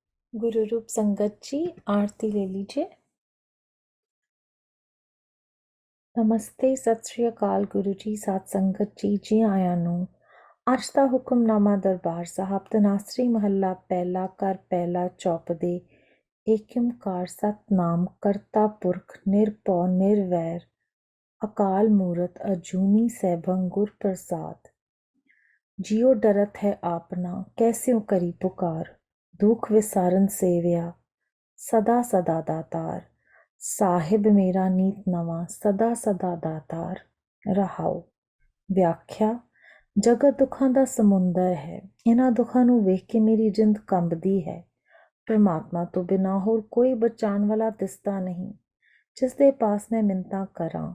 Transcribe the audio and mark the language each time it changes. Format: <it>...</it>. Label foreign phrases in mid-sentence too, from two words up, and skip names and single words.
<hi>गुरु रूप संगत जी, आरती ले लीजिए। नमस्ते,</hi> <pa>ਸਤ ਸ੍ਰੀ ਅਕਾਲ ਗੁਰੂ ਜੀ, ਸਾਤ ਸੰਗਤ ਜੀ, ਜੀ ਆਇਆ ਨੋ। ਅੱਜ ਦਾ ਹੁਕਮਨਾਮਾ ਦਰਬਾਰ ਸਾਹਿਬ ਤਨਾਸਰੀ ਮਹਲਾ ਪਹਿਲਾ ਕਰ ਪਹਿਲਾ ਚਉਪਦੇ ਇੱਕ ਓਅੰਕਾਰ ਸਤਿਨਾਮ ਕਰਤਾ ਪੁਰਖ ਨਿਰਪੌ ਨਿਰਵੈਰ ਅਕਾਲ ਮੂਰਤ ਅਜੂਨੀ ਸੈਭੰ ਗੁਰ ਪ੍ਰਸਾਦ।</pa> <bra>जियो डरत है आपना कैस्यों करी पुकार, दुख विसारन सेव्या सदा सदा दातार। साहिब मेरा नीत नवां सदा सदा दातार रहाओ।</bra> <pa>ਵਿਆਖਿਆ, ਜਗਤ ਦੁੱਖਾਂ ਦਾ ਸਮੁੰਦਰ ਹੈ। ਇਹਨਾਂ ਦੁੱਖਾਂ ਨੂੰ ਵੇਖ ਕੇ ਮੇਰੀ ਜਿੰਦ ਕੰਬਦੀ ਹੈ। ਪਰਮਾਤਮਾ ਤੋਂ ਬਿਨਾਂ ਹੋਰ ਕੋਈ ਬਚਾਉਣ ਵਾਲਾ ਦਿਸਦਾ ਨਹੀਂ, ਜਿਸ ਦੇ ਪਾਸ ਮੈਂ ਮਿੰਨਤਾਂ ਕਰਾਂ।</pa>